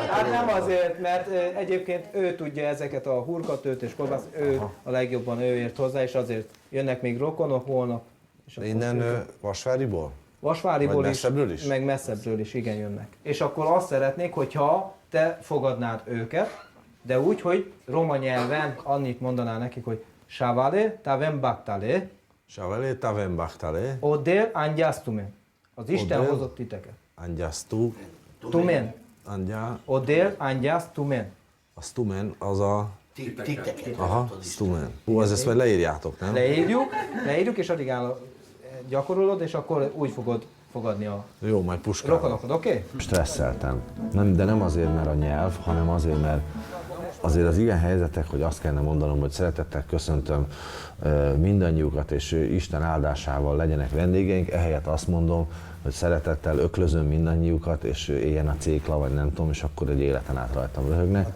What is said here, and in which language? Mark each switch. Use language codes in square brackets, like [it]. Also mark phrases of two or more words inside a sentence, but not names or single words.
[hu] Hát nem azért, mert egyébként ő tudja ezeket a hurkatőt és kolbászt, ő a legjobban ő ért hozzá, és azért jönnek még rokonok holnap. És De innen Vasváriból? Vasváriból Vagy messzebbről is? meg messzebbről is, igen, jönnek. És akkor azt szeretnék, hogyha te fogadnád őket, de úgy, hogy roma nyelven annyit mondaná nekik, hogy [rom] Savale tavem baktale, Savale tavem baktale, odel angyasztumen. [hu] Az Isten [rom] Odel. [hu] hozott titeket. [rom] angyasztú, Tumen. angyá, Odel angyasztumen. [hu] a stumen az a... Titeket. Aha, stumen. Hú, ezt majd leírjátok, nem? Leírjuk, és addig gyakorolod, és akkor úgy fogod fogadni a Jó, majd puskálom. rokonokat, oké? Stresszeltem. De nem azért, mert a nyelv, hanem azért, mert azért az ilyen helyzetek, hogy azt kellene mondanom, hogy szeretettel köszöntöm mindannyiukat, és Isten áldásával legyenek vendégeink, ehelyett azt mondom, hogy szeretettel öklözöm mindannyiukat, és éljen a cékla, vagy nem tudom, és akkor egy életen át rajtam röhögnek.